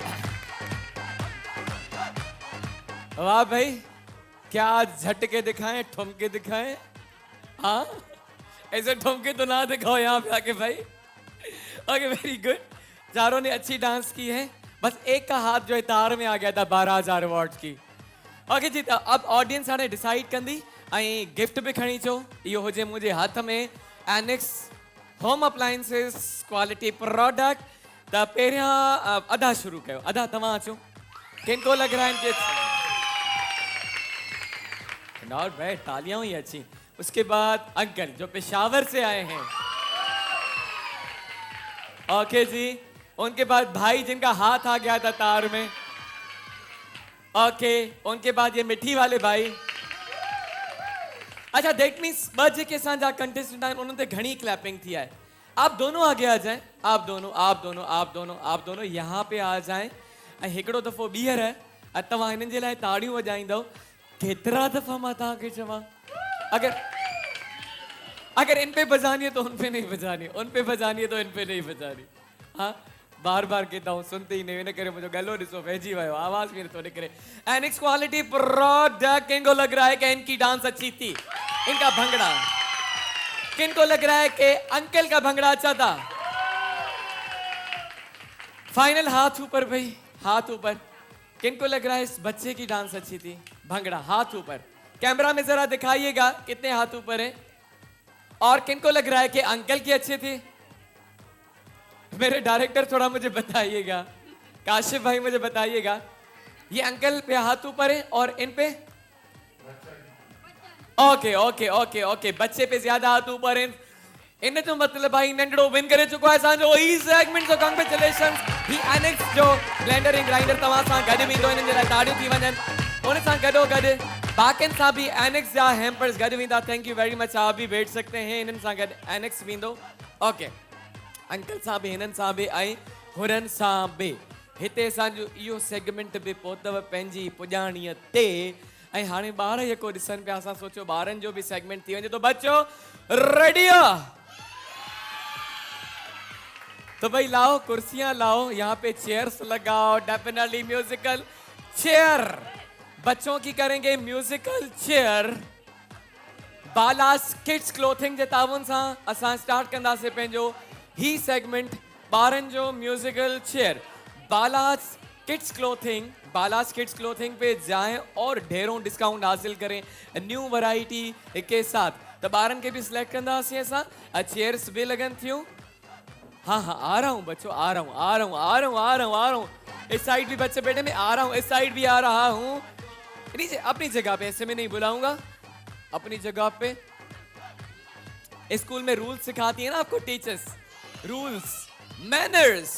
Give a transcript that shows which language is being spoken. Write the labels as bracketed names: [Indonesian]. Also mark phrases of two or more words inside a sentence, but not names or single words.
[Urdu] واہ بھائی، کیا جھٹکے دکھائیں، ٹھمکے دکھائیں? ہاں، ایسے ٹھمکے تو نہ دکھاؤ یہاں پہ آ کے بھائی. [English] Okay, very good. [Urdu] چاروں نے اچھی ڈانس کی ہے، بس ایک کا ہاتھ جو ہے تار میں آ گیا تھا 12,000 واٹ کی. [Sindhi] ओके जी, [Urdu] تو اب [Sindhi] ऑडियंस हाणे डिसाइड कंदी ऐं गिफ्ट भी खणी अचो। इहो हुजे मुंहिंजे हथ में एनेक्स होम अप्लायंसेस [English] quality product [Sindhi] त पहिरियां अदा शुरू कयो। अदा तव्हां अचो, [Urdu] کن کو لگ رہا ہے ان کے [English] not bad, [Urdu] تالیاں ہی اچھی. اس کے بعد انکل جو پشاور سے آئے ہیں، اوکے جی. ان کے بعد بھائی جن کا ہاتھ آ گیا تھا تار میں، اوکے. ان کے بعد یہ مٹھی والے بھائی. [Sindhi] अच्छा [English] that means [Sindhi] ॿ जेके असांजा कंटेस्टेंट आहिनि उन्हनि ते घणी क्लैपिंग थी आहे। [Urdu] آپ دونوں آگے آ جائیں، آپ دونوں یہاں پہ آ جائیں. [Sindhi] ऐं हिकिड़ो दफ़ो ॿीहर ऐं तव्हां हिननि जे लाइ ताड़ियूं वॼाईंदव। केतिरा दफ़ा मां तव्हांखे चवां, [Urdu] اگر ان پہ بجانی ہے تو ان پہ نہیں بجانی، ان پہ بجانی ہے تو ان پہ نہیں بجانی. ہاں، بار بار کہتا ہوں، سنتے ہی نہیں. [Sindhi] इन करे मुझे गलो ॾिसो वहिजी वियो, आवाज़ भी नथो निकिरे। एनिक्स [English] quality product. [Urdu] کن کو لگ رہا ہے کہ ان کی ڈانس اچھی تھی، ان کا بھنگڑا? کن کو لگ رہا ہے کہ انکل کا بھنگڑا اچھا تھا? فائنل ہاتھ اوپر بھائی، ہاتھ اوپر. کن کو لگ رہا ہے اس بچے کی ڈانس اچھی تھی? بھنگڑا، ہاتھ اوپر. کیمرا میں ذرا دکھائیے گا کتنے ہاتھ اوپر ہے۔ اور کن کو لگ رہا ہے کہ انکل کی اچھی تھی? میرے ڈائریکٹر تھوڑا مجھے بتائیے گا، کاشف بھائی مجھے بتائیے گا، یہ انکل پہ ہاتھ اوپر ہے اور ان پہ? اوکے اوکے اوکے اوکے، بچے پہ زیادہ ہاتھ اوپر ہے. [Sindhi] इन जो मतलब भाई नंढड़ो विन करे चुको आहे असांजो ई सेगमेंट। सो कांग्रेचुलेशन। ही एनिक्स जो [English] blender and grinder [Sindhi] तव्हां सां गॾु वेंदो, हिननि जे लाइ ताड़ियूं थी वञनि। उन सां गॾोगॾु बाकियुनि सां बि एनिक्स जा हैम्पर्स गॾु वेंदा। [English] Thank you very much. [Urdu] آپ بھی بیٹھ سکتے ہیں. [Sindhi] इन्हनि सां गॾु एनिक्स वेंदो। ओके, अंकल सां बि, हिननि सां बि ऐं हुननि सां बि। हिते असांजो इहो सेगमेंट बि पहुतव पंहिंजी पुॼाणीअ ते। ऐं हाणे ॿार जेको ॾिसनि पिया, असां सोचियो ॿारनि जो बि सेगमेंट थी वञे। [Urdu] تو بچو ریڈی ہو? تو بھائی لاؤ کرسیاں لاؤ، یہاں پہ چیئرز لگاؤ. [English] definitely musical chair, [Urdu] بچوں کی کریں گے [English] musical chair. [Sindhi] बालास किड्स क्लोथिंग जे ताउन सां असां स्टार्ट कंदासीं पंहिंजो ही सेगमेंट, ॿारनि जो [English] musical chair. [Urdu] بالاس کڈز کلوتھنگ پہ جائیں اور ڈھیروں ڈسکاؤنٹ حاصل کریں [English] new variety [Urdu] کے ساتھ. [Sindhi] तो ॿारनि के भी सिलेक्ट कंदासीं असां। चेयर्स भी लगन थियूं। [Urdu] ہاں ہاں، آ رہا ہوں بچوں، آ رہا ہوں. اس سائیڈ بھی بچے بیٹھے، میں آ رہا ہوں. اس سائیڈ بھی آ رہا ہوں. نیچے اپنی جگہ پہ، ایسے میں نہیں بلاؤں گا، اپنی جگہ پہ. اسکول میں رولز سکھاتی ہے نا آپ کو ٹیچرز, [English] rules, manners.